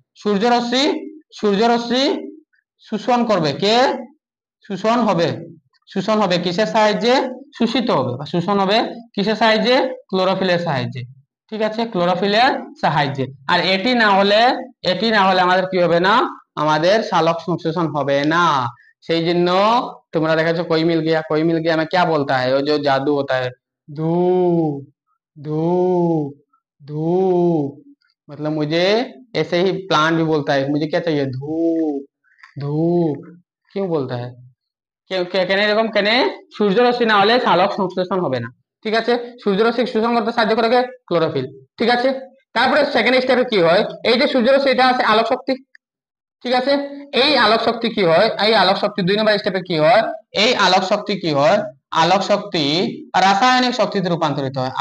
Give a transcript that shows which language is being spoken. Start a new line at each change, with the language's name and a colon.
Bangla: সূর্যরশ্মি, সূর্যরশ্মি শোষণ করবে কে? শোষণ হবে। শোষণ হবে কিসের সাহায্যে? শোষিত হবে বা শোষণ হবে কিসের সাহায্যে? ক্লোরোফিলের সাহায্যে। ঠিক আছে, ক্লোরোফিলের সাহায্যে। আর এটি না হলে, এটি না হলে আমাদের কি হবে না? আমাদের সালোক সংশ্লেষণ হবে না। সেই জন্য তোমরা দেখাচ্ছ
Hindi: कोई मिल गया, कोई मिल गया में क्या बोलता है? वो जो जादू होता है, धू धूप। धूप मतलब मुझे ऐसे ही प्लांट भी बोलता है, मुझे क्या चाहिए, धूप। धूप क्यों बोलता है,
Bangla: কেন এরকম কেন, সূর্যরশ্মি না হলে সালোক সংশ্লেষণ হবে না। ঠিক আছে, সূর্যরশ্মি শোষণ করতে সাহায্য করে ক্লোরোফিল। ঠিক আছে, তারপরে সেকেন্ড স্টেপে কি হয়, এই যে সূর্যরশ্মি এটা আছে আলোক শক্তি। ঠিক আছে, এই আলোক শক্তি কি হয়, এই আলোক শক্তি 2 নম্বর স্টেপে কি হয়, এই আলোক শক্তি কি হয়, আলোক শক্তি রাসায়নিক শক্তিতে রূপান্তরিত হয়।